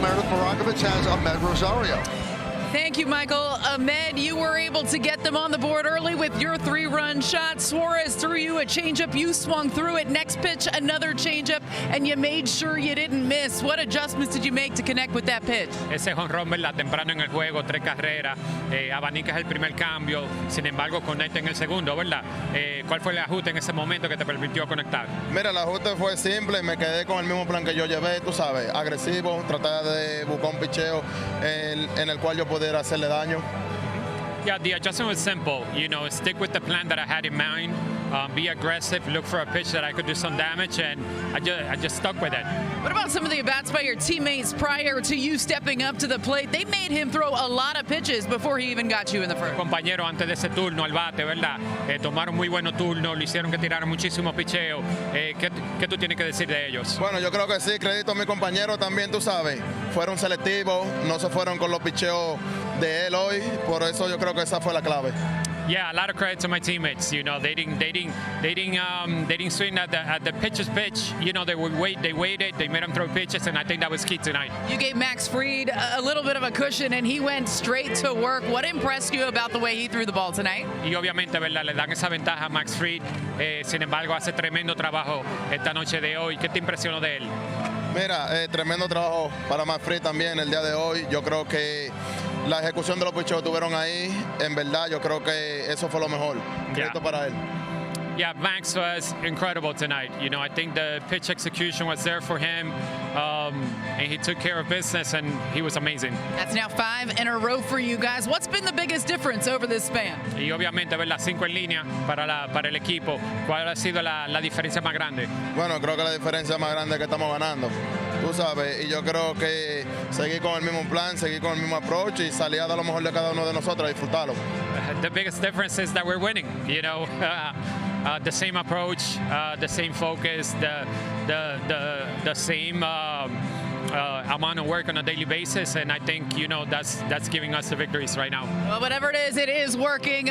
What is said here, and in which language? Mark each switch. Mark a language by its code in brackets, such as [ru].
[en] Meredith Maragovich has Ahmed Rosario. Thank you, Michael. Ahmed, you were able to get them on the board early with your 3-run shot. Suarez threw you a changeup. You swung through it. Next pitch, another changeup, and you made sure you didn't miss. What adjustments did you make to connect with that pitch? [es] Ese jonrón, ¿verdad? Temprano en el juego, 3 carreras, abanicas el primer cambio, sin embargo conecta en el segundo, ¿verdad? ¿Cuál fue el ajuste en ese momento que te permitió conectar? Mira, el ajuste fue simple, me quedé con el mismo plan que yo llevé, tú sabes, agresivo, tratar de buscar un picheo en el cual yo pudiera hacerle daño. [en] Yeah, the adjustment was simple. You know, stick with the plan that I had in mind. Be aggressive, look for a pitch that I could do some damage, and I just stuck with it. What about some of the at-bats by your teammates prior to you stepping up to the plate? They made him throw a lot of pitches before he even got you in the first. [es] Compañeros antes de ese turno al bate, ¿verdad? Tomaron muy buenos turnos, lo hicieron que tiraron muchísimos picheos. ¿Qué tú tienes que decir de ellos? Bueno, yo creo que sí, crédito a mis compañeros también, tú sabes. Fueron selectivos, no se fueron con los picheos de él hoy, por eso yo creo que esa fue la clave. [en] Yeah, a lot of credit to my teammates. You know, they didn't swing at the pitcher's pitch. You know, they waited, they made them throw pitches, and I think that was key tonight. You gave Max Fried a little bit of a cushion, and he went straight to work. What impressed you about the way he threw the ball tonight? [es] Y obviamente, ¿verdad? Le dan esa ventaja a Max Fried. Sin embargo, hace tremendo trabajo esta noche de hoy. ¿Qué te impresionó de él? Mira, tremendo trabajo para Max Fried también el día de hoy. Yo creo que la ejecución de los picheos que tuvieron ahí, en verdad, yo creo que eso fue lo mejor. Crédito para él. [en] Yeah, Max was incredible tonight. You know, I think the pitch execution was there for him, and he took care of business, and he was amazing. That's now 5 in a row for you guys. What's been the biggest difference over this span? [es] Y obviamente, ¿verdad? 5 en línea para el equipo. ¿Cuál ha sido la diferencia más grande? Bueno, creo que la diferencia más grande es que estamos ganando. Tú sabes, y yo creo que seguir con el mismo plan, seguir con el mismo approach y salir a dar lo mejor de cada uno de nosotros, a disfrutarlo. [en] The biggest difference is that we're winning. You know, the same approach, the same focus, the same amount of work on a daily basis, and I think, you know, that's giving us the victories right now. Well, whatever it is working.